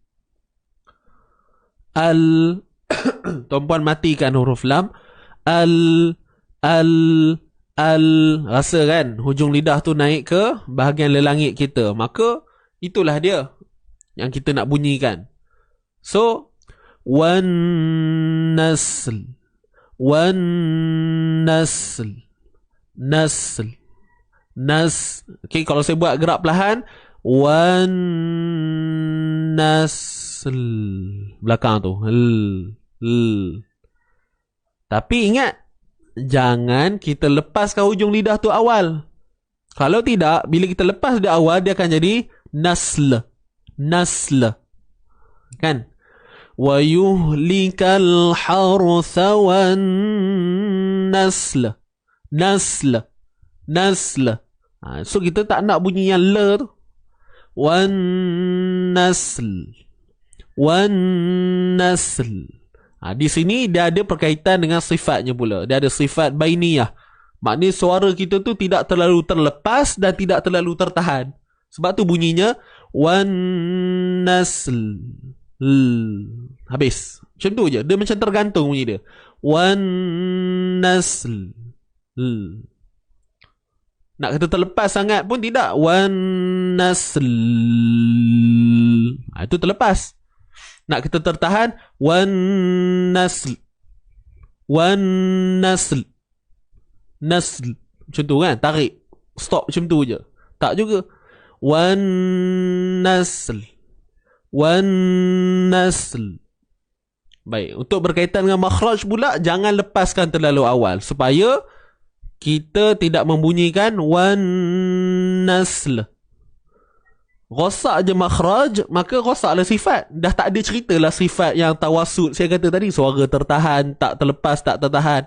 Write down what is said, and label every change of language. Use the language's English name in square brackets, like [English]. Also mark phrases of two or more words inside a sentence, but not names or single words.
[Malay] Tuan-puan matikan huruf lam. Rasa kan hujung lidah tu naik ke bahagian lelangit kita. Maka itulah dia yang kita nak bunyikan. [Arabic] So والنسل. والنسل. نسل. [Malay] Okay, kalau saya buat gerak perlahan, [Arabic] والنسل, [Malay] belakang tu Tapi ingat, jangan kita lepaskan hujung lidah tu awal. Kalau tidak, bila kita lepas dia awal, dia akan jadi nasl. Nasl. Kan? [Arabic] ويهلك الحرث والنسل. نسل. نسل. [Malay] So kita tak nak bunyi yang le tu. [Arabic] والنسل. والنسل. [Malay] Di sini dia ada perkaitan dengan sifatnya pula. Dia ada sifat bainiyah. Maknanya suara kita tu tidak terlalu terlepas dan tidak terlalu tertahan. Sebab tu bunyinya [Arabic] والنسل. [Malay] Habis. Macam tu je. Dia macam tergantung bunyi dia. [Arabic] والنسل. [Malay] Nak kata terlepas sangat pun tidak. [Arabic] والنسل. [Malay] Itu terlepas. Nak kita tertahan, [Arabic] والنسل. والنسل. نسل. [Malay] Macam tu kan? Tarik. Stop macam tu je. Tak juga. [Arabic] والنسل. والنسل. [Malay] Baik. Untuk berkaitan dengan makhraj pula, jangan lepaskan terlalu awal. Supaya kita tidak membunyikan [Arabic] والنسل. [Malay] Rosak je makhraj, maka rosaklah sifat. Dah tak ada cerita lah sifat yang tawasud. Saya kata tadi, suara tertahan, tak terlepas, tak tertahan.